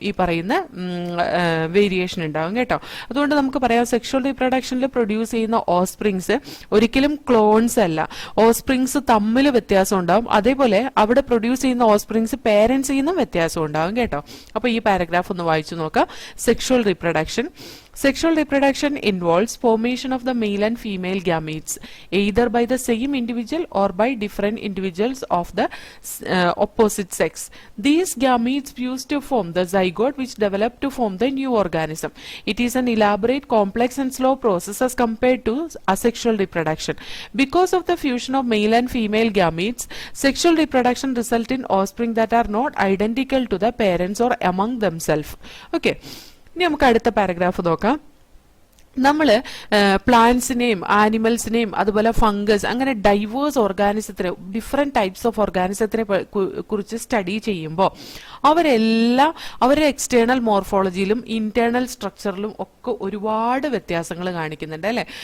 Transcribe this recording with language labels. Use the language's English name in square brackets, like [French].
[Malayalam] ഈ പറയുന്ന വേരിയേഷൻ ഉണ്ടാവും കേട്ടോ. അതുകൊണ്ട് നമുക്ക് പറയാം സെക്ഷൽ റീപ്രൊഡക്ഷനിൽ പ്രൊഡ്യൂസ് ചെയ്യുന്ന ഓസ്പ്രിങ്സ് ഒരിക്കലും ക്ലോൺസ് അല്ല. ഓസ്പ്രിങ്സ് തമ്മിൽ വ്യത്യാസം ഉണ്ടാവും. അതേപോലെ അവിടെ പ്രൊഡ്യൂസ് ചെയ്യുന്ന ഓസ്പ്രിങ്സ് പേരന്റ്സിൽ നിന്നും വ്യത്യാസം ഉണ്ടാവും കേട്ടോ. അപ്പൊ ഈ പാരഗ്രാഫ് ഒന്ന് വായിച്ചു നോക്കാം. Sexual reproduction. [English] Sexual reproduction involves formation of the male and female gametes either by the same individual or by different individuals of the opposite sex. These gametes fuse to form the zygote which develop to form the new organism. It is an elaborate, complex and slow process as compared to asexual reproduction. Because of the fusion of male and female gametes, sexual reproduction results in offspring that are not identical to the parents or among themselves. [Malayalam] Okay, ഇനി നമുക്ക് അടുത്ത paragraph നോക്കാം. നമ്മൾ പ്ലാന്റ്സിനെയും ആനിമൽസിനെയും അതുപോലെ fungus അങ്ങനെ diverse ഓർഗാനിസത്തിനെ, different types of ഓർഗാനിസത്തിനെ കുറിച്ച് study ചെയ്യുമ്പോൾ അവരെല്ലാം അവരുടെ എക്സ്റ്റേണൽ മോർഫോളജിയിലും ഇന്റേണൽ സ്ട്രക്ചറിലും ഒക്കെ ഒരുപാട് വ്യത്യാസങ്ങൾ കാണിക്കുന്നുണ്ട് അല്ലെ.